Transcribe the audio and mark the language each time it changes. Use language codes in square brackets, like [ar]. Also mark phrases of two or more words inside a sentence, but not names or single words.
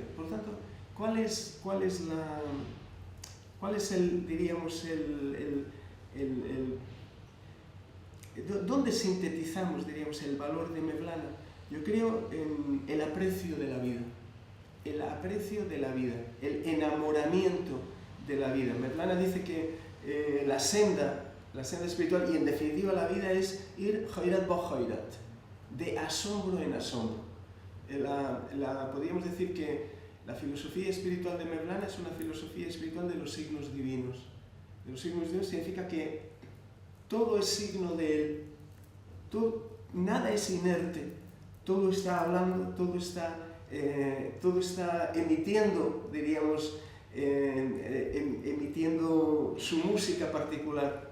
[es] Por lo tanto, ¿cuál es ¿dónde sintetizamos, diríamos, el valor de Mevlana? Yo creo en el aprecio de la vida, el enamoramiento de la vida. Mevlana dice que la senda espiritual y en definitiva la vida es ir [fa] حیرت با حیرت, [es] de asombro en asombro. Podríamos decir que la filosofía espiritual de Mevlana es una filosofía espiritual de los signos divinos. De los signos divinos significa que todo es signo de él, nada es inerte, todo está hablando, todo está emitiendo, diríamos, emitiendo su música particular.